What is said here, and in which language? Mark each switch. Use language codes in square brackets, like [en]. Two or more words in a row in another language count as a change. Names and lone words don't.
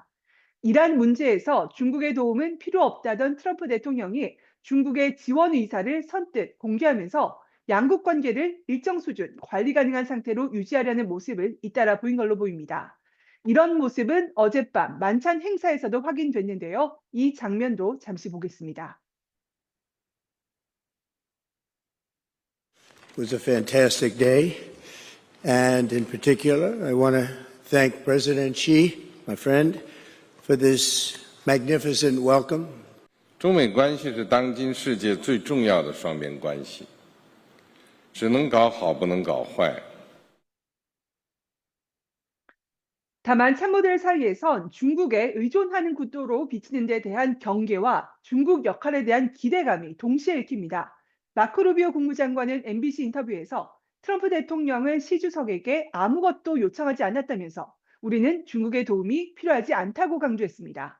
[ko] 이란 문제에서 중국의 도움은 필요 없다던 트럼프 대통령이 중국의 지원 의사를 선뜻 공개하면서 양국 관계를 일정 수준 관리 가능한 상태로 유지하려는 모습을 잇따라 보인 걸로 보입니다. 이런 모습은 어젯밤 만찬 행사에서도 확인됐는데요. 이 장면도 잠시 보겠습니다. [en] It was a fantastic day, and in particular, I want to thank President Xi, my friend, for this magnificent welcome. [zh] 中美关系是当今世界最重要的双边关系，只能搞好，不能搞坏。 [ko] 다만 참모들 사이에선 중국에 의존하는 구도로 비치는 데 대한 경계와 중국 역할에 대한 기대감이 동시에 읽힙니다. 마크 루비오 국무장관은 MBC 인터뷰에서 트럼프 대통령은 시 주석에게 아무것도 요청하지 않았다면서 우리는 중국의 도움이 필요하지 않다고 강조했습니다.